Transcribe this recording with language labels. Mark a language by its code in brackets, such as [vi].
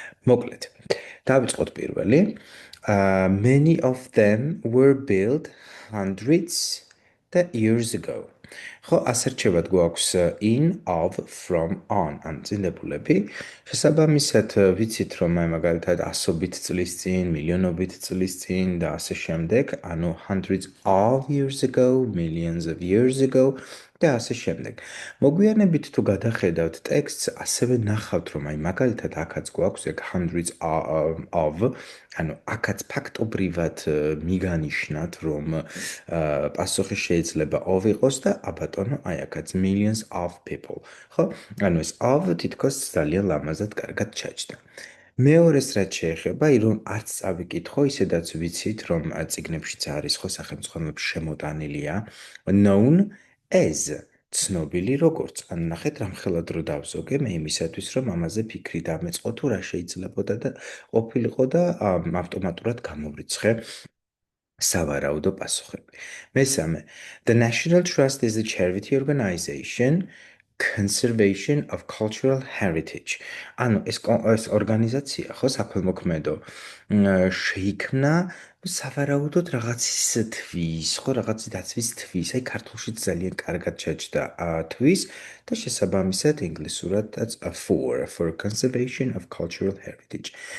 [ka] მოკლედ, დავიწყოთ პირველი. [en] Many of them were built hundreds the years ago. [ka] ხო, ასერჩევად გვაქვს in, of, from, on, ან წინდებულები. შესაბამისად, ვიცით, რომ მაგალითად ასობით წლის წინ, მილიონობით წლის წინ და ასე შემდეგ, ანუ [en] hundreds of years ago, millions of years ago [ka] და ასე შემდეგ. მოგვიანებით თუ გადახედავთ ტექსტს, ასევე ნახავთ, რომ მაგალითად აქაც გვაქვს ეგ hundreds of, ანუ აქაც ფაქტობრივად მიგანიშნათ, რომ პასუხი შეიძლება of იყოს და აბატონო, აი აქაც [en] millions of people. [ka] ხო? ანუ ეს of თითქოს ძალიან ლამაზად კარგად ჩაჯდა. მეორეს რაც შეეხება, რომ არც წავიკითხო, ისედაც ვიცით, რომ წიგნებშიც არის ხო სახელმწიფოებში შემოტანილია [en] known as [ka] ცნობილი როგორც. ანუ ნახეთ რამხელა დრო დავზოგე მე იმისათვის, რომ ამაზე ფიქრი დამეწყო თუ რა შეიძლებოდა და ყოფილიყო და ავტომატურად გამოვრიცხე სავარაუდო პასუხები. მესამე, [en] The National Trust is a charity organization conservation of cultural heritage. [ka] ანუ ეს ორგანიზაცია ხო საქველმოქმედო შეიქმნა სავარაუდოდ რაღაცისთვის, ხო რაღაცის დაცვის თვის, აი ქართულშიც ძალიან კარგად ჩაჯდა თვის და შესაბამისად ინგლისურადაც [en] for conservation of cultural heritage.